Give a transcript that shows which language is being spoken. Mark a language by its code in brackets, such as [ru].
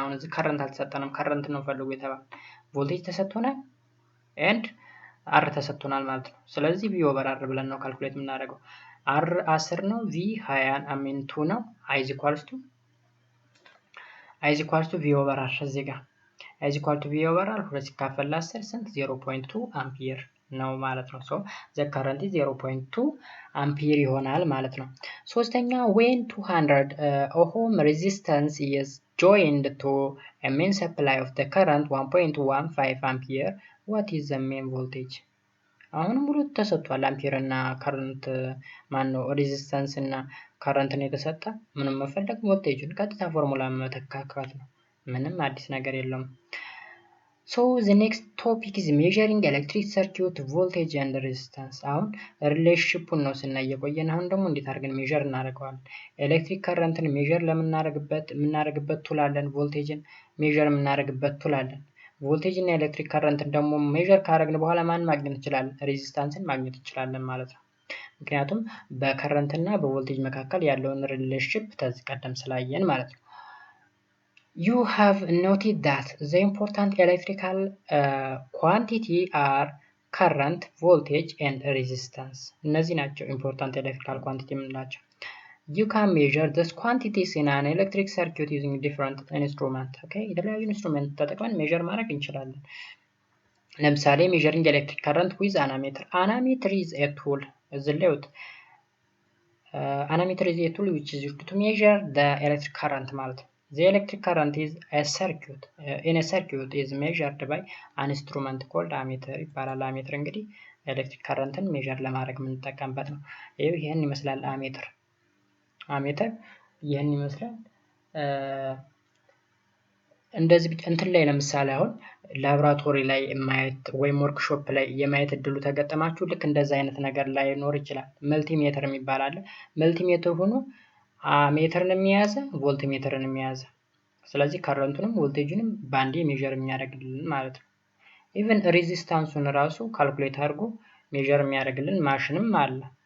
[am] አሁን እዚህ ከረንት አልተሰጠንም። ከረንት ነው ፈልጉ የተባለ። ቮልቴጅ ተሰጥቶናል and R ተሰጥቶናል ማለት ነው። ስለዚህ V over R ብለን ነው ካልኩሌት የምናደርገው። R 10 ነው፣ V 20 2 ነው። I is equal to V over R እዚህ ጋር I is equal to V over R 2 ሲካፈል ለ10 ስንት? 0.2 አምፒር ነው ማለት ነው። [en] ሶ the current is 0.2 አምፒር ይሆናል ማለት ነው። ሶስተኛ when 200 ohm resistance is joined to a main supply of the current 1.15 ampere, what is the main voltage? [am] አሁን ሙሉ ተሰጥቷል። አምፒር እና ከረንት ማነው ሬዚስታንስ እና ከረንት ነው የተሰጠ። ምንም መፈለግ ቮልቴጁን ቀጥታ ፎርሙላ መተካካት ነው። ምንም አዲስ ነገር የለውም። [en] So the next topic is measuring electric circuit voltage and resistance. [am] አሁን ሪሌሽንሺፑን ነው ስናይ የቆየን። አሁን ደግሞ እንዴት አድርገን ሜዠር እናደርገዋለን? ኤሌክትሪክ ከረንትን ሜዠር የምናደርግበት ቱል አለን። ቮልቴጅን ሜዠር የምናደርግበት ቱል አለን። ቮልቴጅ እና ኤሌክትሪክ ከረንትን ደግሞ ሜዠር ካደረግን በኋላ ማን ማግኘት እንችላለን? ሬዚስታንስን ማግኘት እንችላለን ማለት ነው። ምክንያቱም በከረንት እና በቮልቴጅ መካከል ያለውን ሪሌሽንሺፕ ከዚህ ቀደም ስላየን ማለት ነው። [en] You have noted that the important electrical quantity are current, voltage and resistance. [am] እነዚህ ናቸው [en] important electrical quantity የምንላቸው። You can measure these quantities in an electric circuit using different instruments. Okay? [am] የተለያዩ ኢንስትሩመንት ተጠቅመን ሜዠር ማድረግ እንችላለን። ለምሳሌ [en] measuring electric current with an ammeter. Ammeter is a tool. [am] እዚህ ላይ [en] ammeter is a tool which is used to measure the electric current ማለት ነው። The electric current is a circuit. In a circuit is measured by an instrument called ammeter [am] ይባላል። አሜትር እንግዲህ ኤሌክትሪክ ከረንትን ሜዠር ለማድረግ የምንጠቀምበት ነው። ይሄን ይመስላል አሜትር ይሄን ይመስላል። እንደዚህ እንትን ላይ ለምሳሌ አሁን ላብራቶሪ ላይ ማየት ወይም ወርክሾፕ ላይ የማየት እድሉ ተገጠማችሁ ልክ እንደዛ አይነት ነገር ላይ ኖር ይችላል። መልቲሜትር የሚባል አለ። መልቲሜትር ሆኖ አሜትርን የሚያዘ ቮልትሜትርን የሚያዘ፣ ስለዚህ ከረንቱንም ቮልቴጅንም ባንዴ ሜዠር የሚያደርግልን ማለት ነው። ኢቭን ሬዚስታንሱን ራሱ ካልኩሌት አድርጎ ሜዠር የሚያደርግልን ማሽንም አለ።